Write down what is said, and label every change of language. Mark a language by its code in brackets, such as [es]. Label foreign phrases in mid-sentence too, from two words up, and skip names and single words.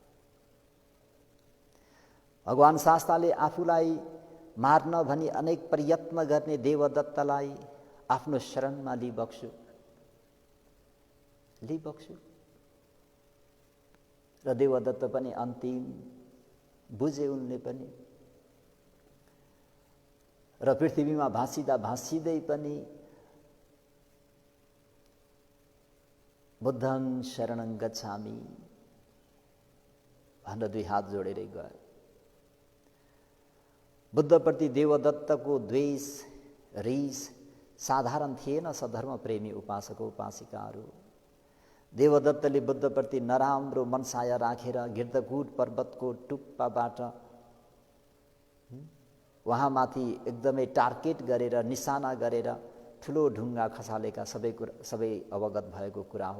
[ne] भगवान शास्ताले आफूलाई मार्न भनी अनेक प्रयत्न गर्ने देवदत्तलाई आफ्नो शरणमा लिबक्सु र देवदत्त पनि अन्तिम बुझे उनले पनि, र पृथ्वीमा भाँसिँदा भाँसिँदै पनि [pi] बुद्धं शरणं गच्छामि [ne] भनेर दुई हात जोडेरै गयो। बुद्धप्रति देवदत्तको द्वेष रिस साधारण थिएन। सधर्म प्रेमी उपासक उपासिकाहरू, देवदत्तले बुद्धप्रति नराम्रो मनसाय राखेर गिर्दकूट पर्वतको टुप्पाबाट वहाँमाथि एकदमै टार्गेट गरेर निशाना गरेर ठुलो ढुङ्गा खसालेका सबै अवगत भएको कुरा हो।